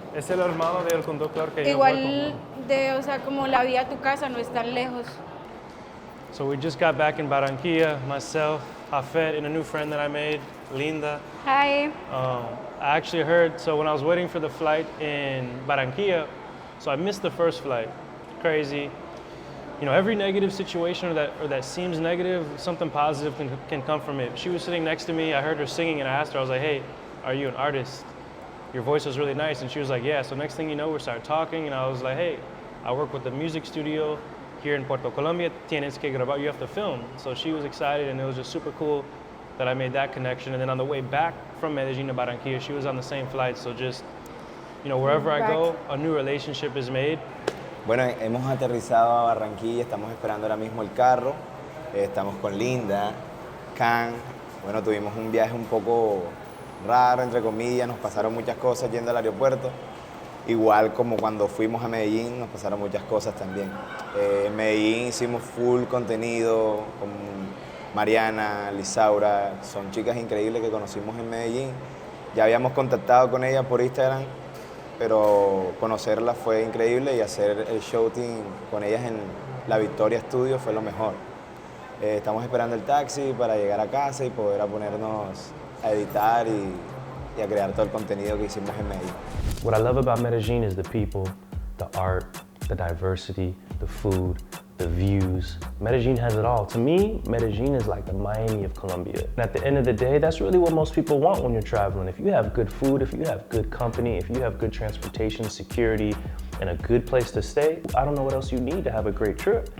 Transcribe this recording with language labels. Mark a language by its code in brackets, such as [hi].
[es] Es el hermano del conductor que Igual o sea, como la vía a tu casa no es tan lejos. [en] So we just got back in Barranquilla, myself, Jafet, and a new friend that I made, Linda. Hi. I actually heard, so when I was waiting for the flight in Barranquilla, so I missed the first flight. Crazy. You know, every negative situation or that seems negative, something positive can come from it. She was sitting next to me, I heard her singing, and I asked her, I was like, hey, are you an artist? Your voice was really nice. And she was like, yeah. So next thing you know, we started talking, and I was like, hey, I work with the music studio here in Puerto Colombia. [es] Tienes que grabar, [en] you have to film. So she was excited, and it was just super cool that I made that connection. And then on the way back from Medellin to Barranquilla, she was on the same flight. So just, you know, wherever I go, a new relationship is made. [es] Bueno, hemos aterrizado a Barranquilla, estamos esperando ahora mismo el carro. Estamos con Linda, Can, Bueno, tuvimos un viaje un poco raro, entre comillas, nos pasaron muchas cosas yendo al aeropuerto. Igual como cuando fuimos a Medellín, nos pasaron muchas cosas también. En Medellín hicimos full contenido con Mariana, Lisaura, son chicas increíbles que conocimos en Medellín. Ya habíamos contactado con ellas por Instagram, pero conocerlas fue increíble y hacer el shooting con ellas en la Victoria Studio fue lo mejor. Estamos esperando el taxi para llegar a casa y poder ponernos a editar y a crear todo el contenido que hicimos en Medellín. [en] What I love about Medellin is the people, the art, the diversity, the food, the views. Medellin has it all. To me, Medellin is like the Miami of Colombia. And at the end of the day, that's really what most people want when you're traveling. If you have good food, if you have good company, if you have good transportation, security, and a good place to stay, I don't know what else you need to have a great trip.